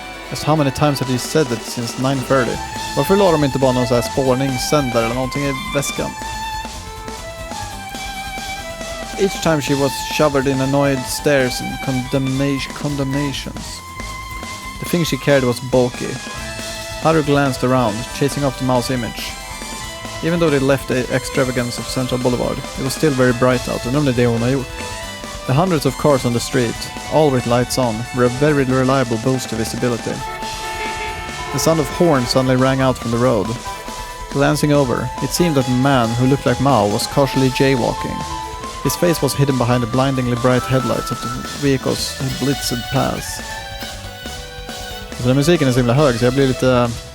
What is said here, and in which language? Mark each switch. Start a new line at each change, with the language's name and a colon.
English: Just how many times have you said it since 9:30?
Swedish: Varför la de inte bara någon sån här spårningssändare eller någonting i väskan?
English: Each time she was showered in annoyed stares and condemnations. The thing she carried was bulky. Haru glanced around, chasing after Mao's image. Even though they left the extravagance of Central Boulevard, it was still very bright out, and only
Swedish: det hon har gjort.
English: The hundreds of cars on the street, all with lights on, were a very reliable boost to visibility. The sound of horns suddenly rang out from the road. Glancing over, it seemed that a man who looked like Maou was casually jaywalking. His face was hidden behind the blindingly bright headlights of the vehicles he blitzed past.
Swedish: Så den musiken är så himla hög så jag blir lite